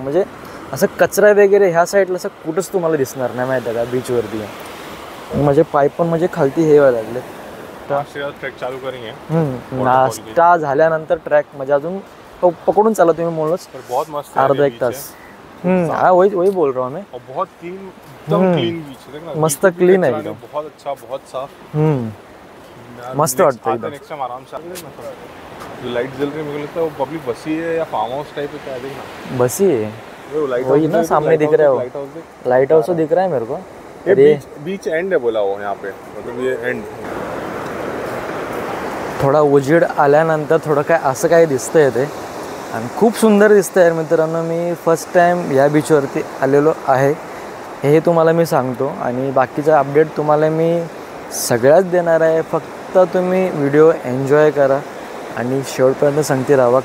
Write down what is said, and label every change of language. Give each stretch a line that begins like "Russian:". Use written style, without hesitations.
Marathi: म्हणजे असं कचरा वगैरे ह्या साईडला असं कुठंच तुम्हाला दिसणार नाही माहिती आहे का बीचवरती. म्हणजे पाय पण म्हणजे खालती हे व्हायला लागले.
Hindi: ट्रॅक चालू करेंगे.
Marathi: नाश्ता झाल्यानंतर ट्रॅक म्हणजे अजून पकडून चाला तुम्ही म्हणूनच
Hindi: बहुत मस्त
Marathi: अर्धा एक तास.
Hindi: हाँ वही बोल रहा हूँ मैं. और बहुत एकदम क्लीन बीच है ना, मस्त क्लीन है एकदम. बहुत अच्छा, बहुत साफ.
Marathi: मस्त वाटतं एकदम.
Hindi: नेक्स्ट टाइम आराम से जो लाइट जल रही है मुझे लगता है वो पब्लिक बसी है या फार्म हाउस टाइप है, क्या देखना बसी है लाइट वही ना सामने दिख रहा है वो लाइट हाउस दिख रहा है मेरे को. ये बीच एंड है बोला वो यहाँ पे, मतलब ये एंड.
Marathi: थोडा उजेड आल्यानंतर थोडं काय असं काय दिसतंय ते आणि खूप सुंदर दिसतं आहे मित्रांनो. मी फर्स्ट टाईम या बीचवरती आलेलो आहे हे तुम्हाला मी सांगतो आणि बाकीचा अपडेट तुम्हाला मी सगळ्याच देणार आहे. फक्त तुम्ही व्हिडिओ एन्जॉय करा आणि शेवटपर्यंत सांगते राहा.